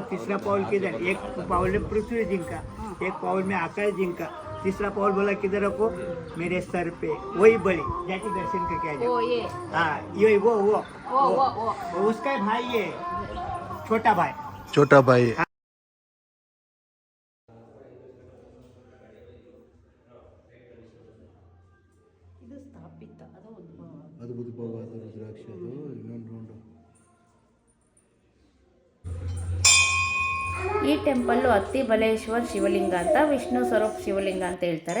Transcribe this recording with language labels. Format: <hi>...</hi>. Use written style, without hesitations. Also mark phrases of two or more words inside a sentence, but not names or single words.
<hi>तीसरा पाउल किधर? 1 पाउल में पृथ्वी जी का, 1 पाउल में आकाश जी का, तीसरा पाउल बोला किधर रखो? मेरे सर पे। वही बलि जाके दर्शन करके आ जाओ। हाँ ये वो उसका भाई है, छोटा भाई।</hi> <kn>ಅದು ಉದ್ಭವವಾದ ರುದ್ರಾಕ್ಷ, ಅದು ಇನ್ನೊಂದು ರೌಂಡು. ಈ ಟೆಂಪಲ್ಲು ಅತ್ತಿಬಲೇಶ್ವರ್ ಶಿವಲಿಂಗ ಅಂತ, ವಿಷ್ಣು ಸ್ವರೂಪ್ ಶಿವಲಿಂಗ ಅಂತ ಹೇಳ್ತಾರೆ.</kn>